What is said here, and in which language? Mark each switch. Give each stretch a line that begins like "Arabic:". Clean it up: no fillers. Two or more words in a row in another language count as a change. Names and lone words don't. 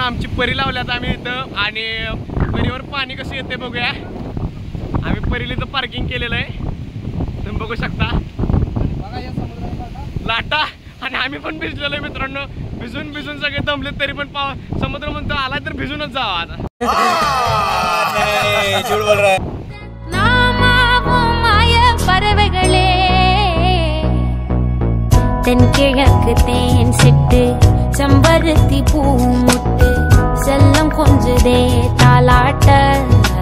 Marathi: आमची परी लावल्यात आम्ही इथं आणि परीवर पाणी कसं येते बघूया. आम्ही परीला इथं पार्किंग केलेलं आहे, तुम्ही बघू शकता लाटा. आणि आम्ही पण भिजलेलो आहे मित्रांनो, भिजून सगळे दमले तरी पण समुद्र म्हणतो आला तर भिजूनच जावा आता.
Tamil: பறவைகளே தென்கிழக்கு தேன் சிட்டு செம்பருத்தி பூ முட்டு செல்லம் கொஞ்சுதே தாலாட்ட